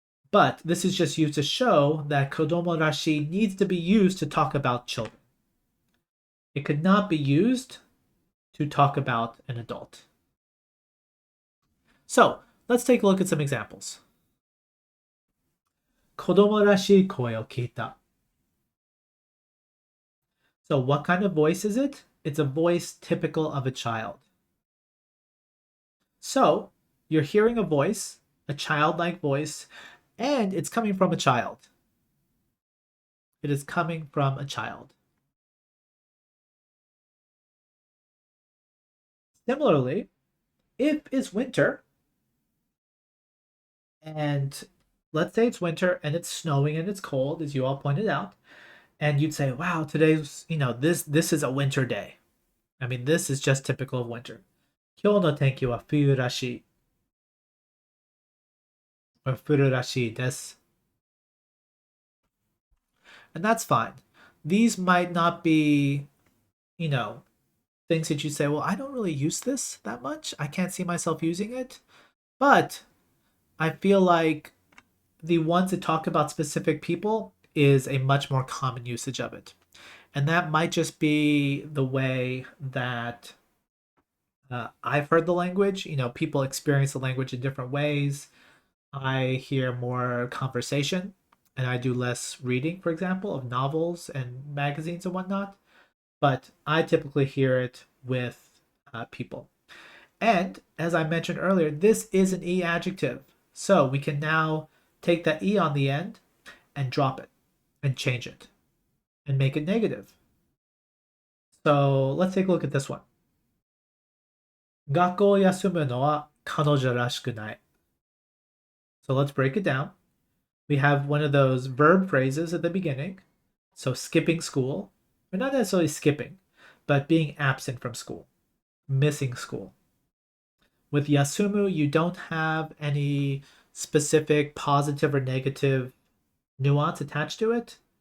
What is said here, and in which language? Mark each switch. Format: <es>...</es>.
<en>But this is just used to show that kodomo rashi needs to be used to talk about children. It could not be used to talk about an adult. So let's take a look at some examples.</en> <ja>子供らしい声を聞いた.</ja> <en>So what kind of voice is it? It's a voice typical of a child. So you're hearing a voice, a childlike voice, and it's coming from a child. It is coming from a child. Similarly, if it's winter, and let's say it's winter and it's snowing and it's cold, as you all pointed out, and you'd say, "Wow, today's this is a winter day." I mean, this is just typical of winter.</en> <ja>今日の天気は冬らしい or 降るらしいです.</ja> <en>And that's fine. These might not be, things that you say, "Well, I don't really use this that much. I can't see myself using it." But I feel like the ones that talk about specific people is a much more common usage of it. And that might just be the way that I've heard the language. People experience the language in different ways. I hear more conversation and I do less reading, for example, of novels and magazines and whatnot. But I typically hear it with people. And as I mentioned earlier, this is an E adjective. So we can now take that E on the end and drop it and change it and make it negative. So let's take a look at this one.</en> <ja>学校を休むのは彼女らしくない.</ja> <en>So let's break it down. We have one of those verb phrases at the beginning. So skipping school, or not necessarily skipping, but being absent from school, missing school. With yasumu, you don't have any specific positive or negative nuance attached to it.</en>